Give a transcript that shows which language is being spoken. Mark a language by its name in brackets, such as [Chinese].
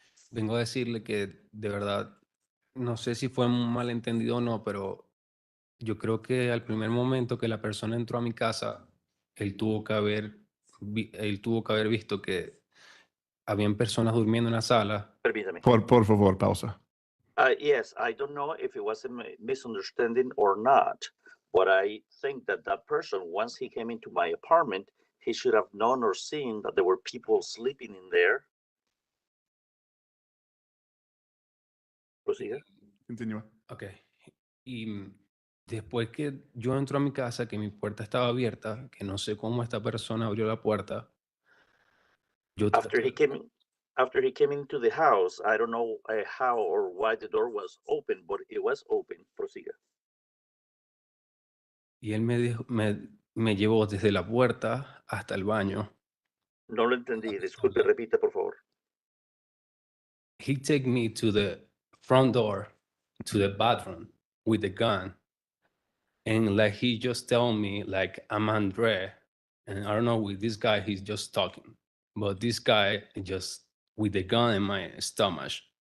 [Spanish] Vengo a decirle que de verdad, no sé si fue un malentendido o no, pero yo creo que al primer momento que la persona entró a mi casa, él tuvo que haber visto que habían personas durmiendo en la sala. Permítame. Por favor, pausa. [English] Yes, I don't know if it was a misunderstanding or not, but I think that that person, once he came into my apartment, he should have known or seen that there were people sleeping in there. [Spanish] Prosiga. Continúa. Ok. Y después que yo entro a mi casa, que mi puerta estaba abierta, que no sé cómo esta persona abrió la puerta. [English] After he came into the house, I don't know how or why the door was open, but it was open. [Spanish] Prosiga. Y él me llevó desde la puerta hasta el baño. No lo entendí. Disculpe, repite, por favor. [English] He took me to the front door, to the bathroom with the gun. And like, he just tell me like, I'm Andre. And I don't know, with this guy, he's just talking. But this guy just with the gun in my stomach.